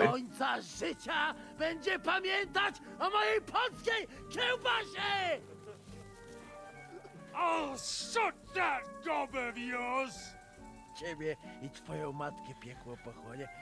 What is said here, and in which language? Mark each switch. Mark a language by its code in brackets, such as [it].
[pl] Do końca życia będzie pamiętać o mojej polskiej kiełbasie! [en] I'll shut that gob of yours! [pl] Ciebie i twoją matkę piekło pochłonie.